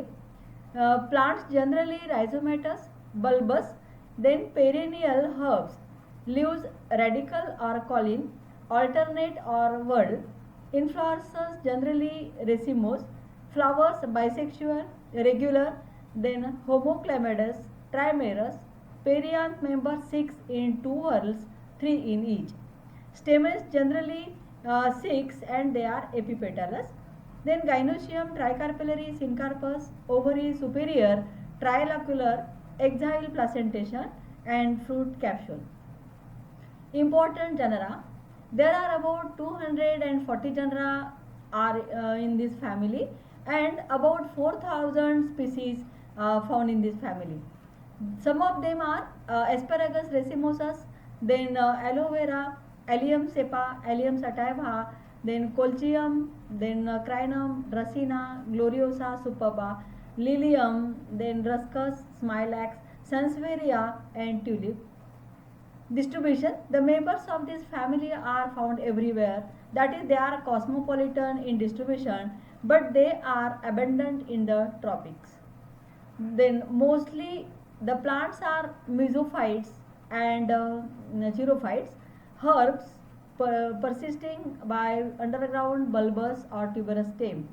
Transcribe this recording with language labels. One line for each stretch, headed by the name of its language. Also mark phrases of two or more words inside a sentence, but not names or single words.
English: Plants generally rhizomatous, bulbous, then perennial herbs, leaves radical or colline, alternate or whorled, inflorescence generally racemose, flowers bisexual, regular, then homoclematis, trimerous, perianth member 6 in 2 whorls, 3 in each. Stamens generally 6 and they are epipetalous. Then gynoecium tricarpellary syncarpus, ovary superior, trilocular, exile placentation, and fruit capsule. Important genera. There are about 240 genera are in this family and about 4000 species found in this family. Some of them are Asparagus racemosus, then aloe vera, Allium cepa, Allium sativa, then Colchium, then Crinum, Dracena, Gloriosa superba, Lilium, then Ruscus, Smilax, Sansevieria, and Tulip. Distribution. The members of this family are found everywhere, that is, they are cosmopolitan in distribution, but they are abundant in the tropics. Then mostly the plants are mesophytes and xerophytes, herbs persisting by underground bulbous or tuberous stem.